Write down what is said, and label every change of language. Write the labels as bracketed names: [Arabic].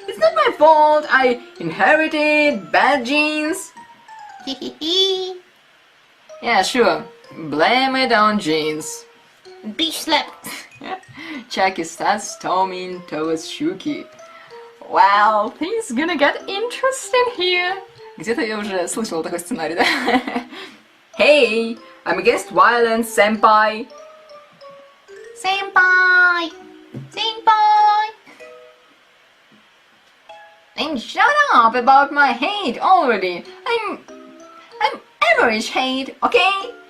[English] It's not my fault. I inherited bad genes. Yeah, sure. Blame it on genes. Bitch slapped. Chucky starts storming towards Shuki. Wow, things gonna get interesting here. [Russian] Где-то я уже слышала такой сценарий, да? [English] Hey, I'm against violence, senpai. Senpai! Senpai! And shut up about my hate already. I'm average hate, okay?